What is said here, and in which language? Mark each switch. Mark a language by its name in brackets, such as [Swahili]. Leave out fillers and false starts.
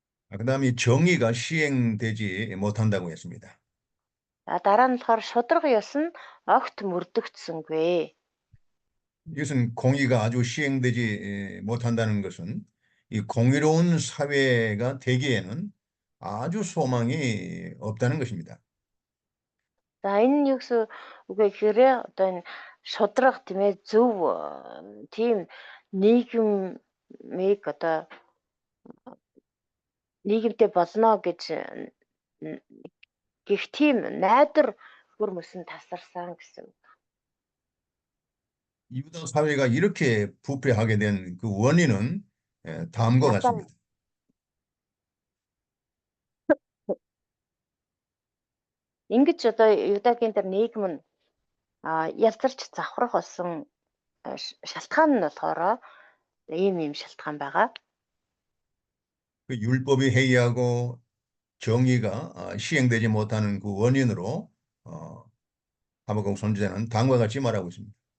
[Korean] 그다음에 정의가 시행되지 못한다고 했습니다. [Mongolian] Дараа нь болохоор шударга ёс нь огт мөрдөгдсөнгүй. [Korean] 이것은 공의가 아주 시행되지 못한다는 것은 이 공의로운 사회가 되기에는 아주 소망이 없다는 것입니다. [Mongolian] За энэ нь юу гэсэн үг вэ гэхээр одоо энэ шударга тийм ээ зөв тийм нийгмийг одоо нийгэмтэй болно гэж гэх тийм найдар бүр мөсөн тасарсан гэсэн. [Korean] 유다 사회가 이렇게 부패하게 된 그 원인은 다음과 같습니다. [Mongolian] Ингэж одоо Юдагийн тэр нийгэм нь ялзарч завхрах болсон шалтгаан нь болохоор ийм шалтгаан байгаа. [Korean] 그 율법이 해이하고 정의가 시행되지 못하는 그 원인으로 하박국 선지자는 다음과 같이 말하고 있습니다.